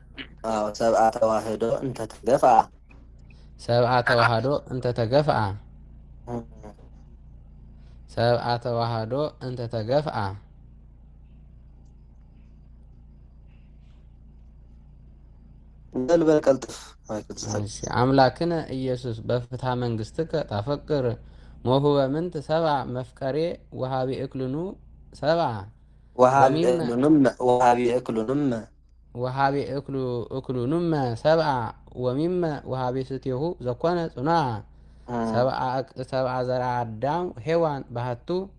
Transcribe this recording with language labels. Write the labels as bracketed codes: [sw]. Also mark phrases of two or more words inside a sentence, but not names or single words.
[gez] ሰብአ ተዋህዶ እንተ ተገፍአ ሰብአ ተዋህዶ እንተ ተገፍአ ሰብአ ተዋህዶ እንተ ተገፍአ [am] በልበል ቀልጥፍ [gez] አምላክነ ኢየሱስ በፍትሐ መንግሥትከ ታፈቅር ሞሁበ ምንት ሰብአ መፍቀሬ ወሃቤ እክሉኑ ሰብአ ወሃቤ እክሉኑም ሰብአ ወሚመ ወሃቤ ስትየሁ ዘኮነ ጽኑዓ ሰብአ ዘርአ አዳም ሔዋን ባህቱ